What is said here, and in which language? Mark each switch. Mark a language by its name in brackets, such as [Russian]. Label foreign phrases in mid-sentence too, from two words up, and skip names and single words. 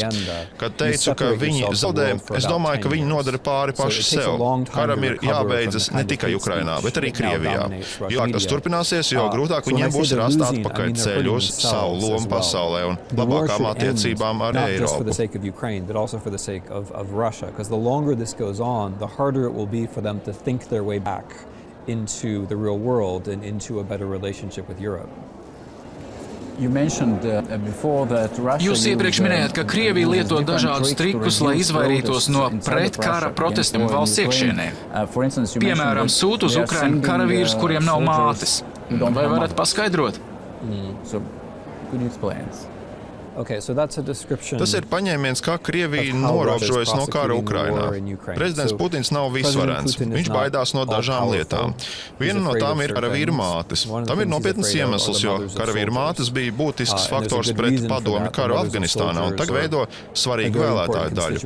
[Latvian] Kad teicu, ka viņi zaudē, es domāju, ka viņi nodara pāri paši sev. Karam ir jābeidzas ne tikai Ukrainā, bet arī Krievijā. Jo tas turpināsies, jo grūtāk viņiem būs rast atpakaļ ceļu uz savu lomu pasaulē un labākām attiecībām ar Eiropu. [English] For them to think their way back into the real world and into a better relationship with Europe. [Latvian] Jūs iepriekš minējāt, ka Krievija lieto dažādus trikus, lai izvairītos no pretkara protestiem valsts iekšienē. Piemēram, sūta uz Ukrainu karavīrus, kuriem nav mātes. Vai varat paskaidrot? [English] Okay, so that's a description. [Latvian] Tas ir paņēmiens, kā Krievija norobežojas no kara Ukrainā. Prezidents Putins nav visvarens. Viņš baidās no dažām lietām. Viena no tām ir karavīru mātes. Tam ir nopietnas iemesls, jo karavīru mātes bija būtisks faktors pret padomju karu Afganistānā un tagad veido svarīgu vēlētāju daļu.